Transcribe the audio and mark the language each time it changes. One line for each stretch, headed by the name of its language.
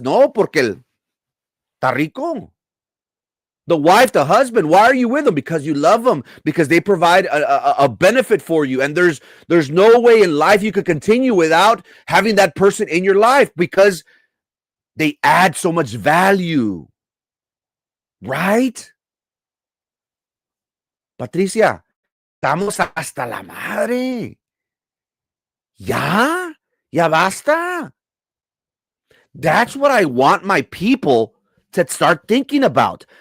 Spanish: No, porque está rico.
English: The wife, the husband, why are you with them? Because you love them, because they provide a benefit for you. And there's no way in life you could continue without having that person in your life because they add so much value. Right?
Spanish: Patricia, estamos hasta la madre. Ya basta.
English: That's what I want my people to start thinking about.